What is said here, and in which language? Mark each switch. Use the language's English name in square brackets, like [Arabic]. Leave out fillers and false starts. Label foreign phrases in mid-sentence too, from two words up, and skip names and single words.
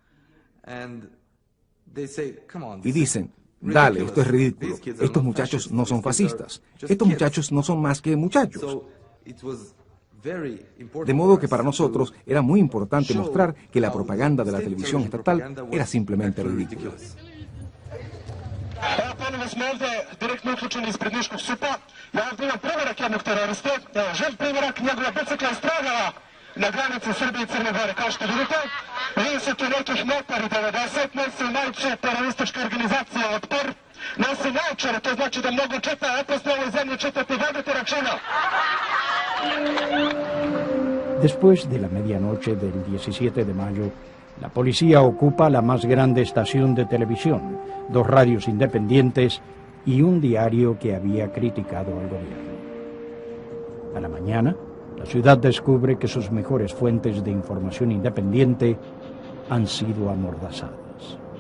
[Spanish] Y dicen, dale, esto es ridículo. Estos muchachos no son fascistas. Estos muchachos no son más que muchachos. De modo que para nosotros era muy importante mostrar que la propaganda de la televisión estatal era simplemente ridícula. [Serbian] Evo ponovo smo ovde direktno uključeni ispred Niškog SUP-a. Ja ovdje imam primerak jednog teroriste. Evo, živ primerak, njegova bicikla je stradala na granici Srbije i Crne Gore. Kao što vidite, vidi se tu nekih metari 90, nosi najče teroristička organizacija Otpor. Nosi najčare, to znači da mnogo čita, opasno u ovoj zemlji čitati, vodite računa. [Spanish] Después de la medianoche del 17 de mayo, la policía ocupa la más grande estación de televisión, 2 radios independientes y un diario que había criticado al gobierno. A la mañana, la ciudad descubre que sus mejores fuentes de información independiente han sido amordazadas.